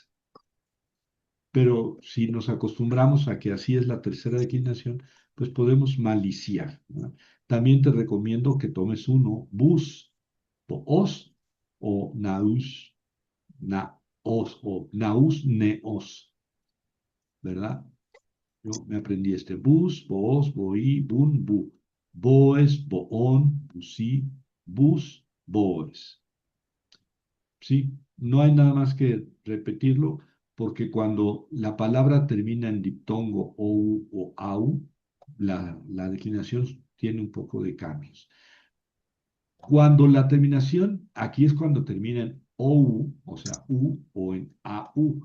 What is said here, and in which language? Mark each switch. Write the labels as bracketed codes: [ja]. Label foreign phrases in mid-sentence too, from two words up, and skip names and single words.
[es] Pero si nos acostumbramos a que así es la tercera declinación, pues podemos maliciar, ¿verdad? También te recomiendo que tomes uno, [el] bus, o os, o naus, naos, o naus, neos, [es] ¿verdad? Yo me aprendí este bus, [el] boos, boí, bun, bu. Boes, boón, busí, bus, boes. [es] ¿Sí? No hay nada más que repetirlo, porque cuando la palabra termina en diptongo ou o au, la declinación tiene un poco de cambios. Cuando la terminación, aquí es cuando termina en ou, o sea, u, o en au.